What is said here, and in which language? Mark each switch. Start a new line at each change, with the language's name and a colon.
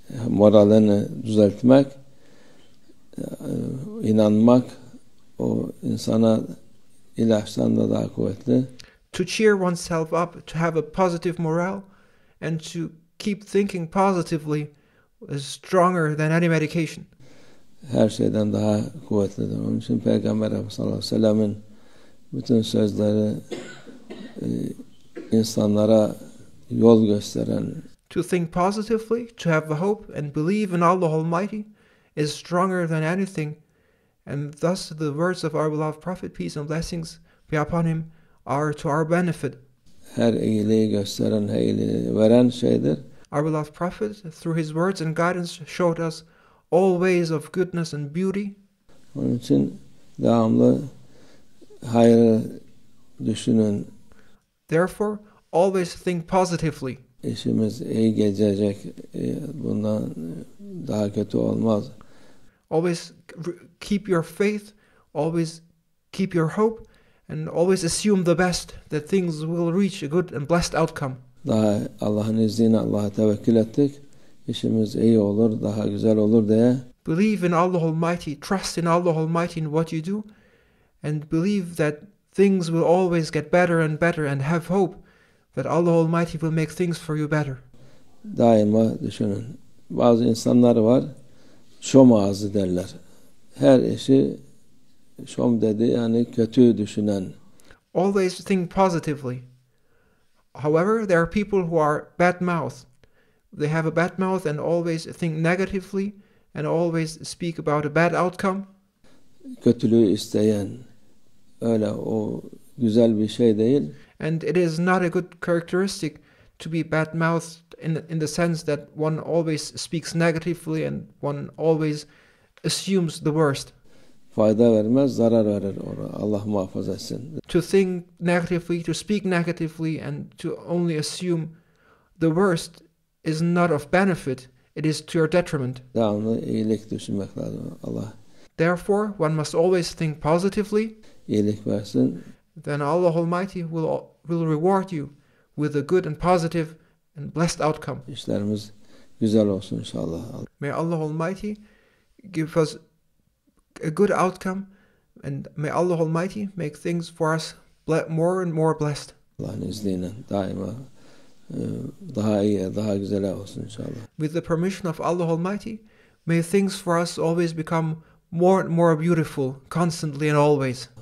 Turkish: Moralini düzeltmek, inanmak o insana ilaçtan da daha kuvvetli.
English: To cheer oneself up, to have a positive morale and to keep thinking positively is stronger than any medication.
Turkish: Her şeyden daha kuvvetlidir. Onun için Peygamber sallallahu aleyhi ve sellem'in bütün sözleri insanlara yol gösteren,
English: To think positively, to have the hope and believe in Allah Almighty is stronger than anything, and thus the words of our beloved Prophet, peace and blessings be upon him, are to our benefit.
Turkish: her iyiliği gösteren, her iyiliği veren şeydir.
English: Our beloved Prophet, through his words and guidance, showed us all ways of goodness and beauty.
Turkish: Onun için devamlı hayrı düşünün.
English: Therefore, always think positively.
Turkish: İşimiz iyi gelecek, bundan daha kötü olmaz.
English: Always keep your faith, always keep your hope, and always assume the best, that things will reach a good and blessed outcome.
Turkish: Daha Allah'ın izniyle Allah'a tevekkül ettik. İşimiz iyi olur, daha güzel olur diye.
English: Believe in Allah Almighty, trust in Allah Almighty in what you do, and believe that things will always get better and better, and have hope that Allah Almighty will make things for you better.
Turkish: Daima düşünün. Bazı insanlar var, şom ağzı derler. Her işi şom dedi, yani kötü düşünen.
English: Always think positively. However, there are people who are bad-mouthed. They have a bad mouth and always think negatively and always speak about a bad outcome.
Turkish: Kötülüğü isteyen, öyle o güzel bir şey değil.
English: And it is not a good characteristic to be bad-mouthed in the sense that one always speaks negatively and one always assumes the worst.
Turkish: Fayda vermez, zarar verir. Allah muhafaza etsin.
English: To think negatively, to speak negatively, and to only assume the worst is not of benefit. It is to your detriment.
Turkish: Devamlı iyilik düşünmek lazım. Allah
English: Therefore, one must always think positively.
Turkish: iyilik versin.
English: Then Allah Almighty will reward you with a good and positive and blessed outcome.
Turkish: İşlerimiz güzel olsun inşallah.
English: May Allah Almighty give us a good outcome, and may Allah Almighty make things for us more and more blessed.
Turkish: Allah'ın izniyle daima daha iyi, daha güzel olsun inşallah.
English: With the permission of Allah Almighty, may things for us always become more and more beautiful, constantly and always.